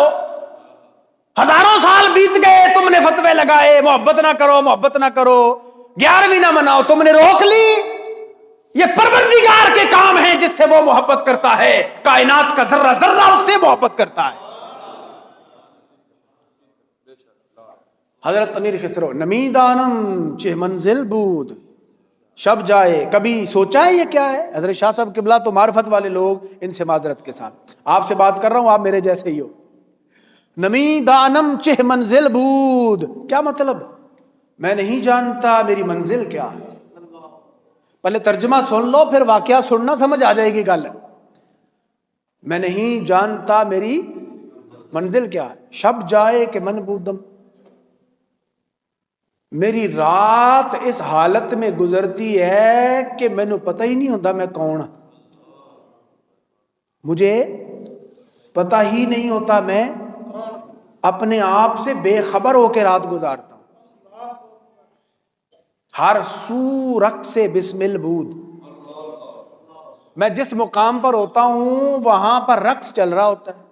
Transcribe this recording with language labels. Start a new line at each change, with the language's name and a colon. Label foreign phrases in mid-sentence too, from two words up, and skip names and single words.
Urdu: ہزاروں سال بیت گئے، تم نے فتوے لگائے محبت نہ کرو، محبت نہ کرو، 11ویں نہ مناؤ، تم نے روک لی۔ یہ پروردگار کے کام ہیں جس سے وہ محبت کرتا ہے، کائنات کا ذرہ ذرہ اس سے محبت کرتا ہے۔
Persian: حضرت امیر خسرو، نمی دانم چہ منزل بود، شب جائے،
Urdu: کبھی سوچا ہے یہ کیا ہے؟ حضرت شاہ صاحب قبلہ تو معرفت والے لوگ، ان سے معذرت کے ساتھ آپ سے بات کر رہا ہوں، آپ میرے جیسے ہی ہو۔
Persian: نمی دانم چہ منزل بود،
Urdu: کیا مطلب؟ میں نہیں جانتا میری منزل کیا ہے۔ پہلے ترجمہ سن لو، پھر واقعہ سننا سمجھ آ جائے گی گل۔ میں نہیں جانتا میری منزل کیا ہے،
Persian: شب جائے کہ من بودم،
Urdu: میری رات اس حالت میں گزرتی ہے کہ مینو پتہ ہی نہیں ہوتا میں کون ہوں، مجھے پتہ ہی نہیں ہوتا میں اپنے آپ سے بے خبر ہو کے رات گزارتا ہوں۔
Persian: ہر سو رقص بسمل بود،
Urdu: میں جس مقام پر ہوتا ہوں وہاں پر رقص چل رہا ہوتا ہے۔